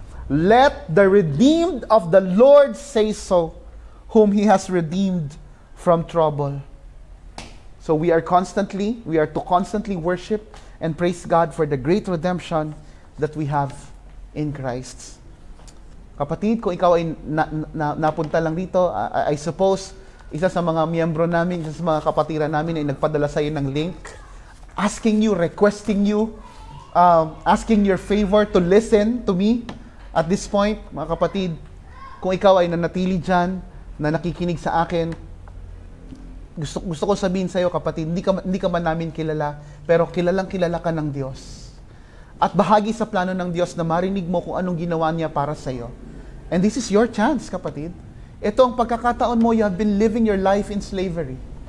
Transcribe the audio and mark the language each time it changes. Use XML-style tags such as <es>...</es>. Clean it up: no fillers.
<en>Let the redeemed of the Lord say so, whom He has redeemed from trouble." So we are to constantly worship and praise God for the great redemption that we have in Christ.</en> <tl>Kapatid, kung ikaw ay napunta lang dito, I suppose, isa sa mga miyembro namin, isa sa mga kapatiran namin ay nagpadala sa iyo ng link,</tl> <en>asking you, requesting you, asking your favor to listen to me.</en> <tl>At this point, mga kapatid, kung ikaw ay nanatili dyan, na nakikinig sa akin, gusto ko sabihin sa iyo, kapatid, hindi ka man namin kilala, pero kilalang-kilala ka ng Diyos. At bahagi sa plano ng Diyos na marinig mo kung anong ginawa niya para sa iyo.</tl> <en>And this is your chance, kapatid.</en> <tl>Ito ang pagkakataon mo,</tl> <en>you have been living your life in slavery.</en>